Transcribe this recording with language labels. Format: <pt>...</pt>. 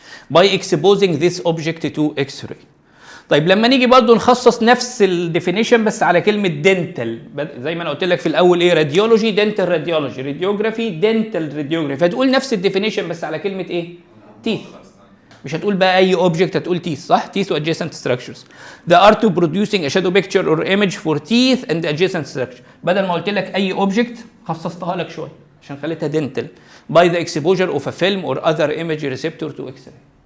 <en>by exposing this object to X-ray.</en> <ar>طيب لما نيجي برضو نخصص نفس الديفينيشن بس على كلمه دنتال، زي ما انا قلت لك في الاول ايه؟ راديولوجي دنتال راديولوجي، راديوجرافي دنتال راديوجرافي، فتقول نفس الديفينيشن بس على كلمه ايه؟ تيث. مش هتقول بقى اي اوبجكت، هتقول تيث، صح؟</ar> <en>Teeth وادجيسنت structures. The art of producing a shadow picture or image for teeth and adjacent structure.</en> <ar>بدل ما قلت لك اي اوبجكت خصصتها لك شويه عشان خليتها دنتال.</ar> <en>By the exposure of a film or other image receptor to X-ray.</en>